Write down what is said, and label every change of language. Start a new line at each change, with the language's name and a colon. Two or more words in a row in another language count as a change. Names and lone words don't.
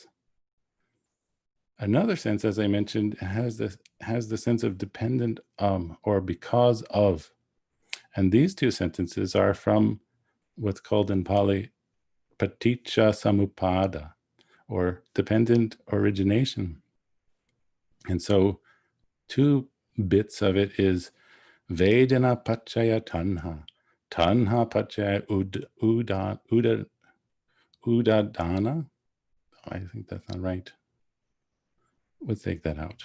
English: Another sense, as I mentioned, has the sense of dependent or because of. And these two sentences are from what's called in Pali
Pali: paticca samuppada,
English: or dependent origination. And so 2 bits of it is
Pali: Vedana Pachaya Tanha. Tanha Pachaya Udadana.
English: I think that's not right. Let's take that out.